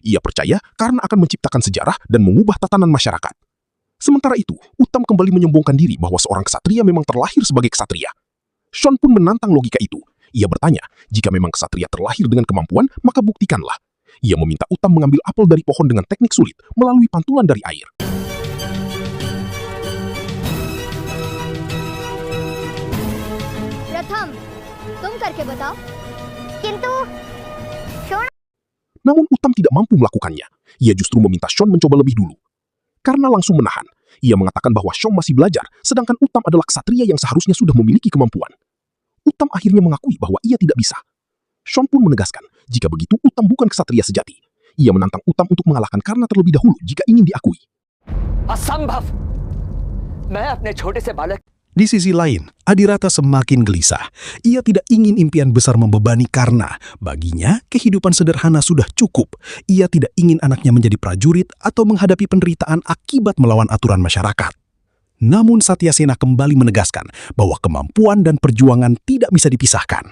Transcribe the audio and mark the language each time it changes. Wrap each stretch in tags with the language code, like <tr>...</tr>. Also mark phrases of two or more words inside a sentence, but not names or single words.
<id>Ia percaya karena akan menciptakan sejarah dan mengubah tatanan masyarakat. Sementara itu, Uttam kembali menyombongkan diri bahwa seorang ksatria memang terlahir sebagai ksatria. Sean pun menantang logika itu. Ia bertanya, jika memang ksatria terlahir dengan kemampuan, maka buktikanlah. Ia meminta Uttam mengambil apel dari pohon dengan teknik sulit melalui pantulan dari air.</id> <hi>प्रथम तुम करके बताओ किंतु शोन</hi> <id>Namun Uttam tidak mampu melakukannya. Ia justru meminta Sean mencoba lebih dulu. Karena langsung menahan, ia mengatakan bahwa Sean masih belajar, sedangkan Uttam adalah ksatria yang seharusnya sudah memiliki kemampuan. Uttam akhirnya mengakui bahwa ia tidak bisa. Sean pun menegaskan, jika begitu Uttam bukan ksatria sejati. Ia menantang Uttam untuk mengalahkan Karna terlebih dahulu jika ingin diakui.</id> <hi>असंभव मैं अपने छोटे से बालक</hi> <id>Di sisi lain, Adirata semakin gelisah. Ia tidak ingin impian besar membebani Karna. Baginya, kehidupan sederhana sudah cukup. Ia tidak ingin anaknya menjadi prajurit atau menghadapi penderitaan akibat melawan aturan masyarakat. Namun Satyasena kembali menegaskan bahwa kemampuan dan perjuangan tidak bisa dipisahkan.</id>